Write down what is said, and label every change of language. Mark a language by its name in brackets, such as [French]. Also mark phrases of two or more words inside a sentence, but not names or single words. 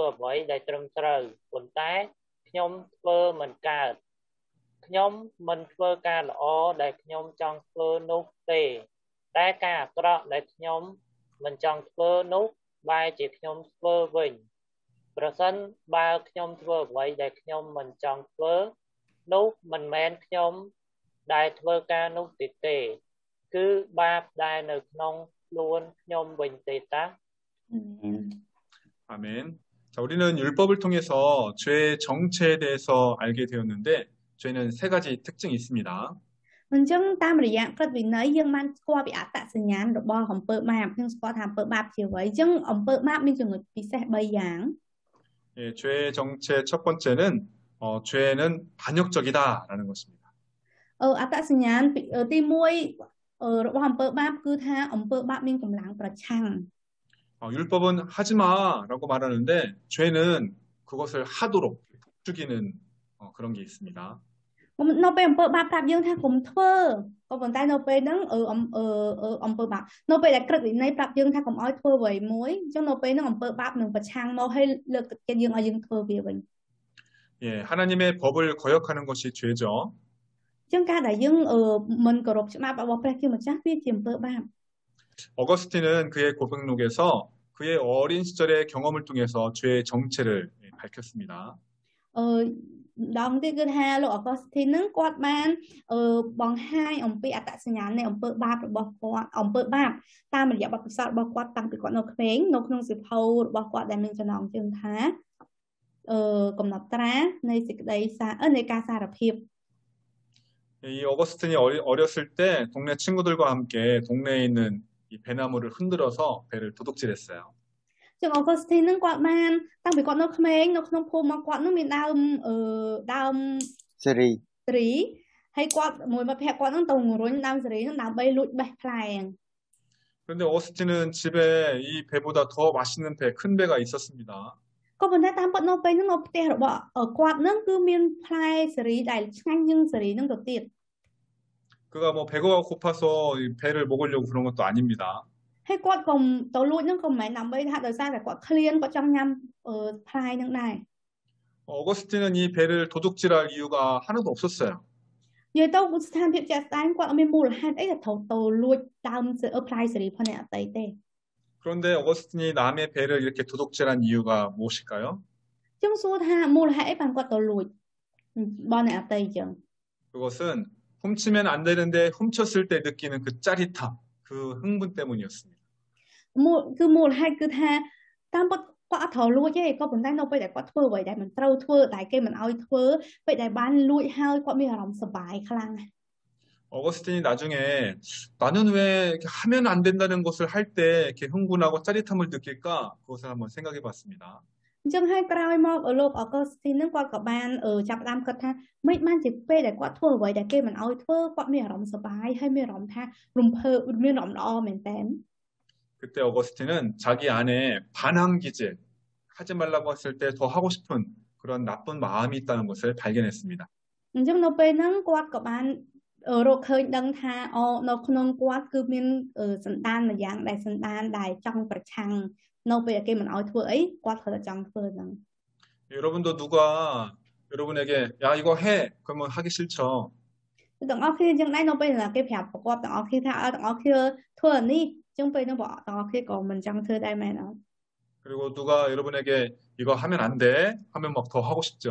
[Khmer] អ្វីដែលត្រឹមត្រូវប៉ុន្តែខ្ញុំធ្វើមិនកើតខ្ញុំមិនធ្វើការល្អដែលខ្ញុំចង់ធ្វើនោះទេតែការអាក្រក់ដែលខ្ញុំមិនចង់ធ្វើនោះបែរជាខ្ញុំធ្វើវិញប្រសិនបើខ្ញុំធ្វើអ្វីដែលខ្ញុំមិនចង់ធ្វើនោះមិនមែនខ្ញុំដែលធ្វើការនោះទេគឺបាបដែលនៅក្នុងខ្លួនខ្ញុំវិញទេតា [Korean] 아멘. 자, 우리는 율법을 통해서 죄의 정체에 대해서 알게 되었는데 죄는 세 가지 특징이 있습니다. [Khmer] អញ្ចឹងតាមរយៈក្រឹតវិន័យយើងបានស្គាល់ពីអត្តសញ្ញាណរបស់អំពើបាបយើងស្គាល់ថាអំពើបាបជាអ្វីអញ្ចឹងអំពើបាបមានចំណុចពិសេស3យ៉ាង [Korean] 예, 죄의 정체 첫 번째는 죄는 반역적이다라는 것입니다. [Khmer] អត្តសញ្ញាណទី1របស់អំពើបាបគឺថាអំពើបាបមានកម្លាំងប្រឆាំង [Korean] 율법은 하지 마라고 말하는데 죄는 그것을 하도록 죽이는 그런 게 있습니다. [Khmer] នៅពេលអំពើបាបប្រាប់យើងថាកុំធ្វើក៏ប៉ុន្តែនៅពេលហ្នឹងអំពើបាបនៅពេលដែលក្រឹតវិន័យប្រាប់យើងថាកុំឲ្យធ្វើអ្វីមួយអញ្ចឹងនៅពេលហ្នឹងអំពើបាបនឹងប្រឆាំងមកឲ្យលើកទឹកចិត្តយើងឲ្យយើងធ្វើវាវិញ [Korean] 예, 하나님의 법을 거역하는 것이 죄죠. [Khmer] ចឹងការដែលយើងមិនគោរពច្បាប់របស់ព្រះជាម្ចាស់វាជាអំពើបាប [Korean] 어거스틴은 그의 고백록에서 그의 어린 시절의 경험을 통해서 죄의 정체를 밝혔습니다. [Khmer] ដងទៀតគឺថាលោកអកុសធីននឹងគាត់បានបង្ហាញអំពីអត្តសញ្ញាណនៃអំពើបាបរបស់គាត់អំពើបាបតាមរយៈបទពិសោធន៍របស់គាត់តាំងពីគាត់នៅក្មេងនៅក្នុងសៀវភៅរបស់គាត់ដែលមានចំណងជើងថាកំណត់ត្រានៃសេចក្តីនៃការសារភាព [Korean] 이 어거스틴이 어렸을 때 동네 친구들과 함께 동네에 있는 이 배나무를 흔들어서 배를 도둑질했어요. [Khmer] ចឹងអកុសធីននឹងគាត់បានតាំងពីគាត់នៅក្មេងនៅក្នុងភូមិរបស់គាត់នឹងមានដើមសេរីហើយគាត់មួយមិត្តភក្តិគាត់នឹងទៅរុញដើមសេរីនឹងដើម្បីលួចបេះផ្លែ [Korean] 그런데 어거스틴은 집에 이 배보다 더 맛있는 배, 큰 배가 있었습니다. [Khmer] ក៏ប៉ុន្តែតាមពិតនៅពេលហ្នឹងនៅផ្ទះរបស់គាត់នឹងគឺមានផ្លែសេរីដែលឆ្ងាញ់ជាងសេរីនឹងទៅទៀត [Korean] 그가 뭐 배가 고파서 이 배를 먹으려고 그런 것도 아닙니다. [Khmer] ហើយគាត់ក៏ទៅលួចនឹងក៏មិនមែនដើម្បីថាដោយសារតែគាត់ឃ្លានគាត់ចង់ញ៉ាំផ្លែនឹងដែរ [Korean] 어거스틴은 이 배를 도둑질할 이유가 하나도 없었어요. [Khmer] និយាយទៅស្ថានភាពជាក់ស្ដែងគាត់អត់មានមូលហេតុអីដែលត្រូវទៅលួចដើមផ្លែសេរីផងអ្នកអតីតទេ [Korean] 그런데 어거스틴이 남의 배를 이렇게 도둑질한 이유가 무엇일까요? [Khmer] ចឹងសួរថាមូលហេតុអីបានគាត់ទៅលួចបងអ្នកអតីតចឹង [Korean] 그것은 훔치면 안 되는데 훔쳤을 때 느끼는 그 짜릿함, 그 흥분 때문이었습니다. [Khmer] គឺមូលហេតុគឺថាតាមពិតគាត់អត់ត្រូវលួចទេក៏ប៉ុន្តែនៅពេលដែលគាត់ធ្វើអ្វីដែលមិនត្រូវធ្វើតែគេមិនអោយធ្វើពេលដែលបានលួចហើយគាត់មានអារម្មណ៍សប្បាយខ្លាំង [Korean] 어거스틴이 나중에 나는 왜 하면 안 된다는 것을 할 때 이렇게 흥분하고 짜릿함을 느낄까? 그것을 한번 생각해 봤습니다. [Khmer] អញ្ចឹងហើយក្រោយមកលោកអកុសទីននឹងគាត់ក៏បានចាប់ផ្ដើមគិតថាមិនបានជាពេលដែលគាត់ធ្វើអ្វីដែលគេមិនអោយធ្វើគាត់មានអារម្មណ៍សប្បាយហើយមានអារម្មណ៍ថារំភើបមានអារម្មណ៍ល្អមែនតើ [Korean] 그때 어거스틴은 자기 안에 반항기질, 하지 말라고 했을 때 더 하고 싶은 그런 나쁜 마음이 있다는 것을 발견했습니다. [Khmer] អញ្ចឹងនៅពេលហ្នឹងគាត់ក៏បានរកឃើញដឹងថានៅក្នុងគាត់គឺមានសន្តានមួយយ៉ាងដែលសន្តានដែលចង់ប្រឆាំងនៅពេលគេមិនអោយធ្វើអីគាត់គាត់តែចង់ធ្វើហ្នឹង [Korean] 여러분도 누가 여러분에게 야 이거 해 그러면 하기 싫죠. [Khmer] ទាំងអស់គ្នាយ៉ាងដែរនៅពេលដែលគេប្រាប់ប្រកបទាំងអស់គ្នាថាទាំងអស់គ្នាធ្វើអានេះចឹងពេលហ្នឹងបងទាំងអស់គ្នាក៏មិនចង់ធ្វើដែរមែនអត់ [Korean] 그리고 누가 여러분에게 이거 하면 안 돼 하면 막 더 하고 싶죠.